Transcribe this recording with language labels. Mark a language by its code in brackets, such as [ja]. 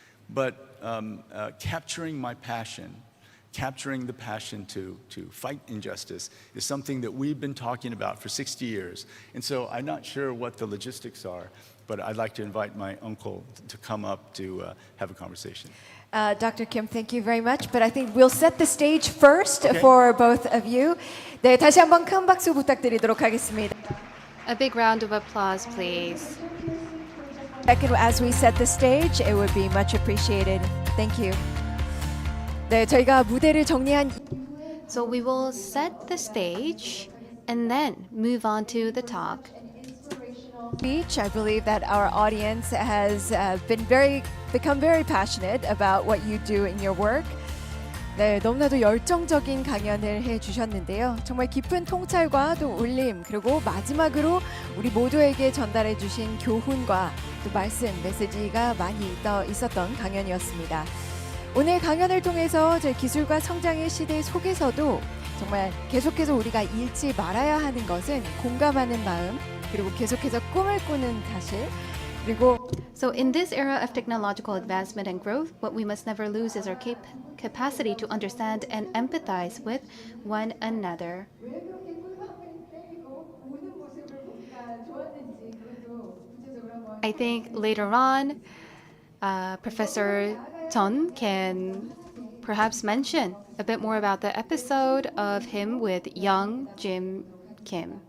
[en] But capturing my passion, capturing the passion to fight injustice is something that we've been talking about for 60 years. And so I'm not sure what the logistics are, but I'd like to invite my uncle to come up to have a conversation. Dr. Kim, thank you very much. But I think we'll set the stage first for both of you. [ko] 네, 다시 한번 큰 박수 부탁드리도록 하겠습니다. [en] A big round of applause, please. Second, as we set the stage, it would be much appreciated. Thank you. [ko] 네, 저희가 무대를 정리한 [en] So we will set the stage and then move on to the talk. speech. I believe that our audience has become very passionate about what you do in your work. [ko] 네, 너무나도 열정적인 강연을 해주셨는데요. 정말 깊은 통찰과 또 울림, 그리고 마지막으로 우리 모두에게 전달해 주신 교훈과 또 말씀, 메시지가 많이 있었던 강연이었습니다. 오늘 강연을 통해서 저희 기술과 성장의 시대 속에서도 정말 계속해서 우리가 잃지 말아야 하는 것은 공감하는 마음, 그리고 계속해서 꿈을 꾸는 사실, 그리고 [en] So, in this era of technological advancement and growth, what we must never lose is our capacity to understand and empathize with one another. I think later on, Professor Chun can perhaps mention a bit more about the episode of him with young Jim Kim.